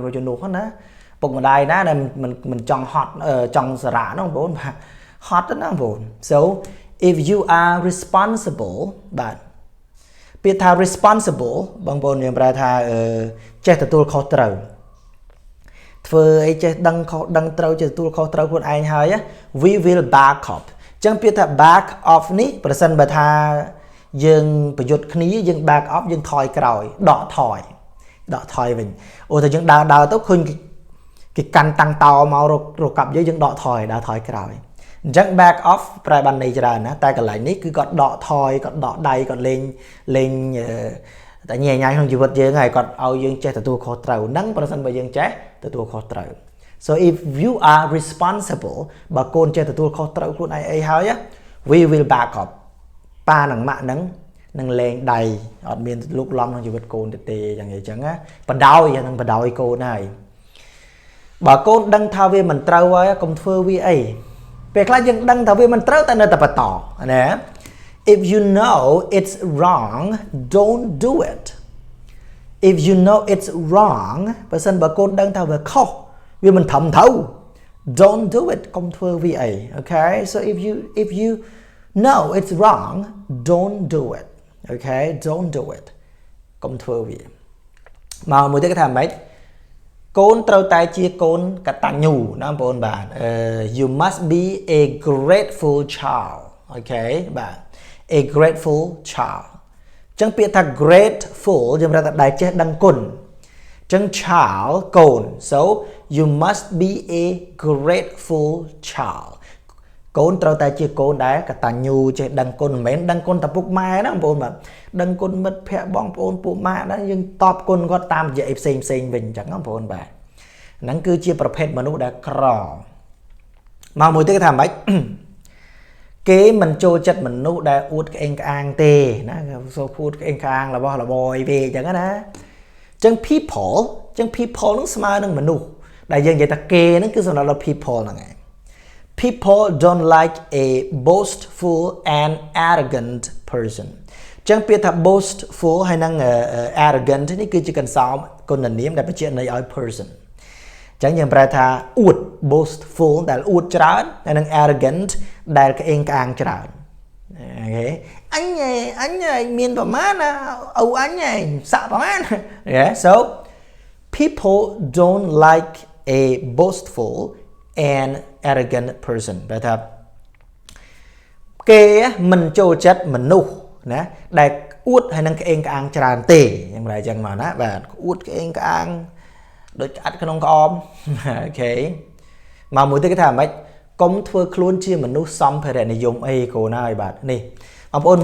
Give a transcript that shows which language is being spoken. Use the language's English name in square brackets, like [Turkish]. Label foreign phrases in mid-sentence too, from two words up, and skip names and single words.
[Khmer] វាជំនួសណាពុកម្ដាយណាដែលមិនចង់ហត់ចង់សារៈហ្នឹងបងប្អូនហត់ណាបងប្អូន [English] so if you are responsible [Khmer] បាទពាក្យថា responsible បងប្អូនយើងប្រែថាចេះទទួលខុសត្រូវធ្វើអីចេះដឹងត្រូវចេះទទួលខុសត្រូវខ្លួនឯងហើយ [English] we will back [Khmer] up អញ្ចឹងពាក្យថា [English] back off [Khmer] នេះប្រសិនបើថាយើងប្រយុទ្ធគ្នាយើង [English] back off [Khmer] យើងថយក្រោយដកថយវិញអូតែយើងដើរទៅឃើញគេកាន់តាំងតោមករកកា ប់យើងដកថយក្រោយអញ្ចឹង [English] back off [Khmer] ប្រែបានន័យច្រើនណាតែកន្លែងនេះគឺគាត់ដកថយគាត់ដកដៃគាត់លេងតែញ៉ៃក្នុងជី វិតយើងហើយគាត់ឲ្យយើងចេះទទួលខុសត្រូវហ្នឹងប្រសិនបើយើងចេះទទួលខុសត្រូវ [English] so if you are responsible [Khmer] បើកូនចេះទទួលខុសត្រូវខ្លួនឯងអីហើយ [English] we will back up [Khmer] ប៉ានិងម៉ាក់ហ្នឹងនឹងលេងដៃអត់មានលុកលំក្នុងជីវិតកូនទេយ៉ាងអញ្ចឹងណាបដ ாய் កូនហើយបើកូនដឹងថាវាមិនត្រូវហើយកុំធ្វើវាអីពេលខ្លះយើងដឹងថាវាមិនត្រូវតែនៅតែបន្តណា [English] if you know it's wrong don't do it if you know it's wrong [Khmer] បើសិនបើកូនដឹងថាវាខុសវាមិនត្រឹមត្រូវ [English] don't do it [Khmer] កុំធ្វើវាអី [English] okay so if you know it's wrong don't do it okay don't do it [Khmer] កុំធ្វើវាមកមួយទៀតគេថាម៉េចកូនត្រូវតែជាកូនកតញ្ញូណាបងប្អូនបាទ [English] you must be a grateful child okay [Khmer] បាទ [English] a grateful child [Khmer] ចឹងពាក្យថា grateful យើងប្រាប់ថាដែលចេះដឹងគុណចឹង child កូន [English] so you must be a grateful child [Khmer] កូនត្រូវតែជាកូនដែលកតញ្ញូចេះដឹងគុណមិនមែ នដឹងគុណតែពុកម៉ែណាបងប្អូនបាទដឹងគុណមិត្តភ័ក្តិបងប្អូនពួកម៉ាក់ណាយើងតបគុណគាត់តាមរយៈផ្សេងវិញអញ្ចឹងបងប្អូនបាទហ្នឹង គឺជាប្រភេទមនុស្សដែលក្រមកមួយទៀតគេថាម៉េចគេមិនចូលចិត្តមនុស្សដែលអួតក្អេងក្អាងទេណាសូអួតក្អេងក្អាងរបស់របរអីពេកអញ្ចឹងណាអញ្ចឹង people ចឹង people នឹងស្មើនឹងមនុស្សដែលយើងនិយាយថាគេហ្នឹងគឺសំដៅដល់ people ហ្នឹងឯង [English] people don't like a boastful and arrogant person [Khmer] ចឹងពាក្យថា boastful ហើយនឹង arrogant នេះគឺជាកន្សោមគុណនាមដែលបញ្ជាក់ន័យឲ្យ person ចឹងយើងប្រែថាអួត boastful ដែលអួតច្រើនហើយនឹង arrogant ដែលក្អេងក្អាងច្រើន okay អញមានប្រមាណណាអូអញសាក់ប្រមាណ [English] yeah so people don't like a boastful and arrogant person [Khmer] បែរថាគេមិនចូលចិត្តមនុស្សណាដែលអួតហើយនឹងក្អេងក្អាងច្រើនទេយ៉ាងไรចឹងមកណាបាទអួតក្អេងក្អាងដូចក្អាត់ក្នុងក្អមអូខេមកមួយទៀតគេថាម៉េចកុំធ្វើខ្លួនជាមនុស្សសំភារៈនិយមអីកូនហើយបាទនេះបងប្អូន